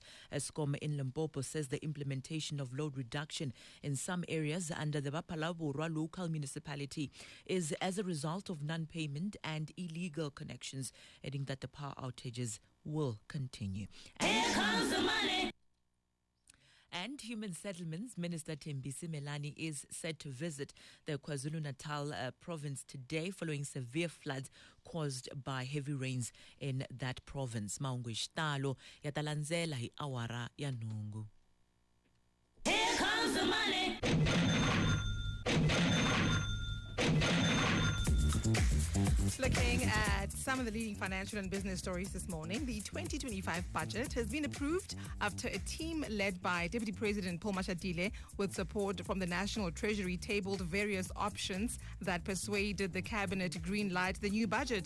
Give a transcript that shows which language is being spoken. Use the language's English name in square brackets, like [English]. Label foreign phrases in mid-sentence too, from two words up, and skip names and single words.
[English] ESCOM in Limpopo says the implementation of load reduction in some areas under the Bapalaburwa local municipality is as a result of non-payment and illegal connections, adding that the power outages will continue. Here comes the money. And Human Settlements Minister Thembisi Melani is set to visit the KwaZulu-Natal province today following severe floods caused by heavy rains in that province. [Tsonga] Maungwe Shtalo yatalanzela hi awara ya nungu. [English] Here comes the money. Looking at some of the leading financial and business stories this morning, the 2025 budget has been approved after a team led by Deputy President Paul Mashatile with support from the National Treasury tabled various options that persuaded the Cabinet to green-light the new budget.